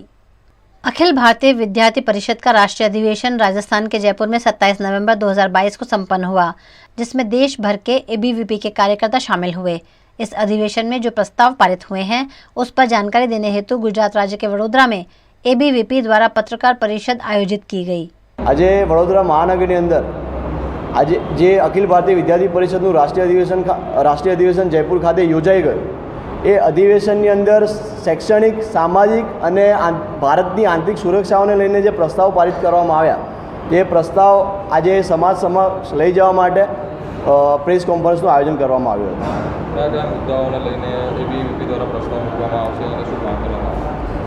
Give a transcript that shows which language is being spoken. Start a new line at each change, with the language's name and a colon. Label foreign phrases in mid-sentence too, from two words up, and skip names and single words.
Hindi: अखिल भारतीय विद्यार्थी परिषद का राष्ट्रीय अधिवेशन राजस्थान के जयपुर में 27 नवंबर 2022 को संपन्न हुआ, जिसमें देश भर के एबीवीपी के कार्यकर्ता शामिल हुए। इस अधिवेशन में जो प्रस्ताव पारित हुए हैं उस पर जानकारी देने हेतु गुजरात राज्य के वडोदरा में एबीवीपी द्वारा पत्रकार परिषद आयोजित की गई।
Gujarati: આજ વડોદરા મહાનગર અંદર આજ જે અખિલ ભારતીય વિદ્યાર્થી પરિષદનું રાષ્ટ્રીય અધિવેશન જયપુર ખાતે યોજાઈ ગયું। એ અધિવેશનની અંદર શૈક્ષણિક, સામાજિક અને ભારતની આંતરિક સુરક્ષાઓને લઈને જે પ્રસ્તાવ પારિત કરવામાં આવ્યા, એ પ્રસ્તાવ આજે સમાજ સમક્ષ લઈ જવા માટે
English: press conference
Gujarati: આયોજન કરવામાં આવ્યું હતું। કયા મુદ્દાઓને લઈને એબીવીપી દ્વારા પ્રસ્તાવ મૂકવામાં આવશે અને શું માંગ કરવામાં આવશે?